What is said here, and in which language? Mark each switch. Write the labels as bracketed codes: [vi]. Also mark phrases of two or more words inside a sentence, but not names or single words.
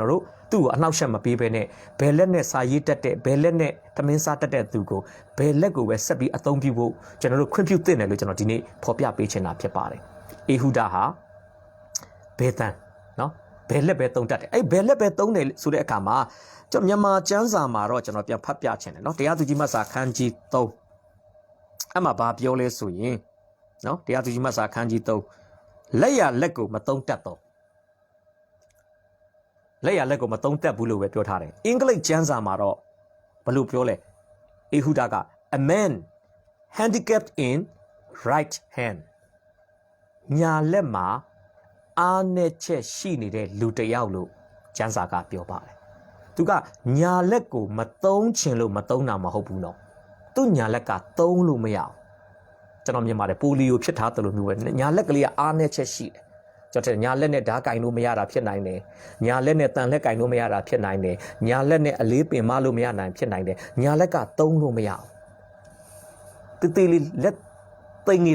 [my] တော်တို့သူ့ကိုအနှောက်ယှက်မပေးဘဲနဲ့ဘယ်လက်နဲ့စာရေးတတ်တဲ့ဘယ်လက်နဲ့သမင်းစားတတ်တဲ့သူကိုဘယ်လက်ကိုပဲဆက်ပြီးအသုံးပြုဖို့ကျွန်တော်တို့ခွင့်ပြုသင့်တယ်လို့ကျွန်တော်ဒီနေ့ဖော်ပြပေးချင်တာဖြစ်ပါတယ်အေဟုဒဟာဘယ်တန်နော်ဘယ်လက်ပဲသုံးတတ်တယ်အဲ့ဘယ်လက်ပဲသုံးတယ်ဆိုတဲ့အခါမှာကျွန်တော်မြန်မာကျမ်းစာမှာတော့ကျွန်တော်ပြန်ဖတ်ပြချင်တယ်နော်တရားသူကြီးမတ်စာခန်းကြီး3အဲ့မှာဘာပြောလဲဆိုရင်နော်တရားသူကြီးမတ်စာခန်းကြီး3လက်ရလက်ကိုမသုံးတတ်တော့ လက်ရလက်ကိုမသုံးတတ်ဘူးလို့ပဲပြောထားတယ်အင်္ဂလိပ်ကျမ်းစာမှာတော့ဘယ်လိုပြောလဲအေဟုဒက [en] a man handicapped in right hand [my] ညာလက်မှာ အားနဲ့ချက်ရှိနေတဲ့လူတစ်ယောက်လို့ကျမ်းစာကပြောပါတယ်သူကညာလက်ကိုမသုံးချင်လို့မသုံးတာမဟုတ်ဘူးနော်သူညာလက်ကသုံးလို့မရအောင်ကျွန်တော်မြင်ပါတယ်ပိုလီယိုဖြစ်ထားတယ်လို့မျိုးပဲညာလက်ကလေးကအားနဲ့ချက်ရှိတယ်ကျွန်တော်ညာလက်နဲ့ဓာတ်ကင်လို့မရတာဖြစ်နိုင်တယ်ညာလက်နဲ့တန်လက်ကင်လို့မရတာဖြစ်နိုင်တယ်ညာလက်နဲ့အလေးပင်မလို့မရနိုင်ဖြစ်နိုင်တယ်ညာလက်ကသုံးလို့မရအောင်တေးလေးလက်သိမ့်